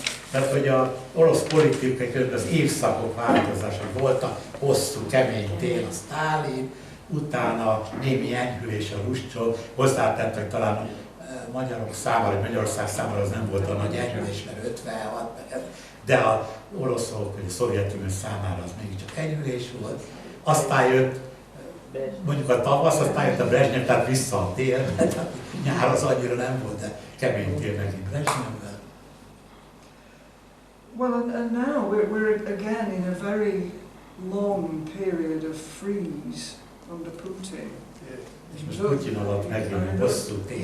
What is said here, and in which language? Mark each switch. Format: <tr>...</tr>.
<hu>Tehát, hogy az orosz politikai közben az évszakok változása voltak, hosszú, kemény tél a Sztálin, utána némi enyhülés a Hruscsov, hozzátett, hogy talán magyarok számára, vagy Magyarország számára az nem volt a nagy enyhülés, mert 56, de az oroszok, vagy a Szovjetunió számára az mégiscsak enyhülés volt. Aztán jött mondjuk a tavasz, aztán jött a Brezhnev, tehát vissza a tél, tehát nyár az annyira nem volt, de kemény tél megint Brezhnevvel.</hu> <en>Well, and now we're again in a very long period of freeze under Putin.</en> <hu>És most Putyin alatt megint hosszú tél.</hu>